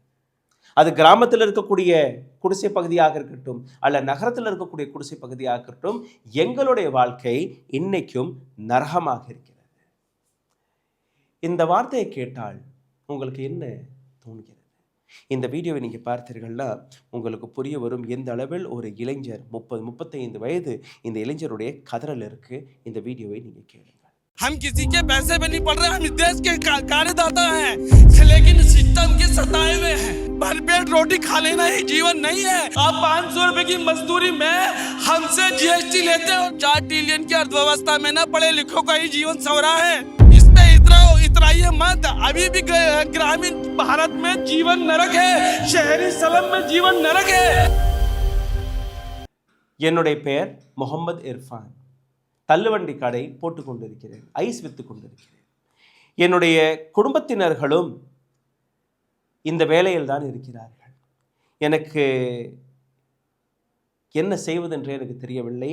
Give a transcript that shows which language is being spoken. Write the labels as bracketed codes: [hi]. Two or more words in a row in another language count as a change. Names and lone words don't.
[ta] அது கிராமத்தில் இருக்கக்கூடிய குடிசை பகுதியாக இருக்கட்டும், அல்ல நகரத்தில் இருக்கக்கூடிய குடிசை பகுதியாக இருக்கட்டும், எங்களுடைய வாழ்க்கை இன்னைக்கும் நரகமாக இருக்கிறது. இந்த வார்த்தையை கேட்டால் உங்களுக்கு என்ன தோணுகிறது? இந்த வீடியோவை நீங்கள் பார்த்தீர்கள்னா உங்களுக்கு புரிய வரும் எந்த அளவில் ஒரு இளைஞர் 30-35 வயது இந்த இளைஞருடைய கதறல் இருக்கு. இந்த வீடியோவை நீங்கள் கேளுங்க. [hi] हम किसी के पैसे पे नहीं पड़ रहे, हम इस देश के कार्यदाता हैं, लेकिन सिस्टम के सताए हुए हैं। भरपेट रोटी खा लेना ही जीवन नहीं है। आप 500 रुपए की मजदूरी में हमसे जीएसटी लेते हो। 4 ट्रिलियन की अर्थव्यवस्था में ना पढ़े लिखों का ही जीवन सवरा है। इस पे इतराइए मत। अभी भी ग्रामीण भारत में जीवन नरक है, शहरी स्लम में जीवन नरक है। [ta] என்னுடைய பெயர் முகமது இர்ஃபான். தள்ளுவண்டி கடை போட்டு கொண்டிருக்கிறேன், ஐஸ் விற்று கொண்டிருக்கிறேன். என்னுடைய குடும்பத்தினர்களும் இந்த வேலையில் தான் இருக்கிறார்கள். எனக்கு என்ன செய்வதென்றே எனக்கு தெரியவில்லை.